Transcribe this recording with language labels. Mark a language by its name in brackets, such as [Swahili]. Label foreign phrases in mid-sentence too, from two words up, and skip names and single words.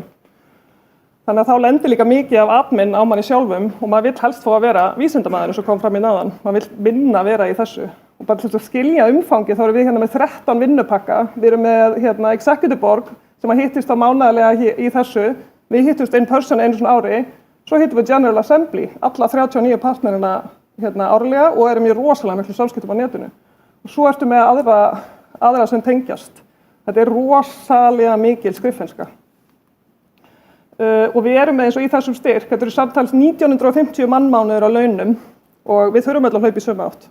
[Icelandic] Þannig að þá lendir líka mikið af admin á manni sjálfum og maður vill helst fá að vera vísindamaður eins og kom fram í náðan. Maður vill minna vera í þessu. Og bara til að skilja umfangi þá erum við með 13 vinnupakka. Við erum með [English] executive board [Icelandic] sem hittist á mánaðarlega í þessu. Við hittust [English] in person [Icelandic] einu svona ári. Svo hittum við [English] General Assembly, [Icelandic] alla 39 partnerina árlega og erum í rosalega miklu samskiptum á netinu. Og svo ertu með aðra sem tengjast. Þetta er rosalega mikil skriffinnska. Og við erum með eins og í þessum styrk, þetta eru samtals 1950 mannmánuður á launum og við þurfum öll að hlaupa í sömu átt.